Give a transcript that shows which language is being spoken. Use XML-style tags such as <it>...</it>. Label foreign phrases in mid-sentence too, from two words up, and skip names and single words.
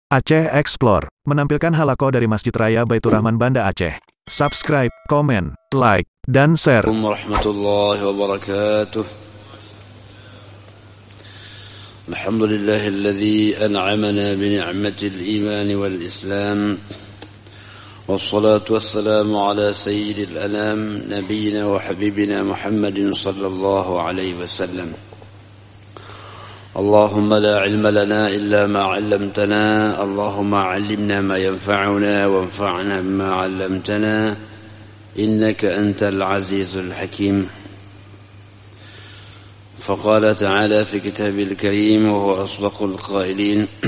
<id>Aceh Explore menampilkan halaqah dari Masjid Raya Baitur Rahman Banda Aceh. Subscribe, komen, like, dan share.</id> <ar>ورحمة الله وبركاته. الحمد لله الذي أنعمنا بنعمة الإيمان والإسلام. والصلاة والسلام على سيد الأنام نبينا وحبيبنا محمد صلى الله عليه وسلم. اللهم لا علم لنا إلا ما علمتنا اللهم علمنا ما ينفعنا وانفعنا بما علمتنا إنك أنت العزيز الحكيم فقال تعالى في كتابه الكريم وهو أصدق القائلين</ar>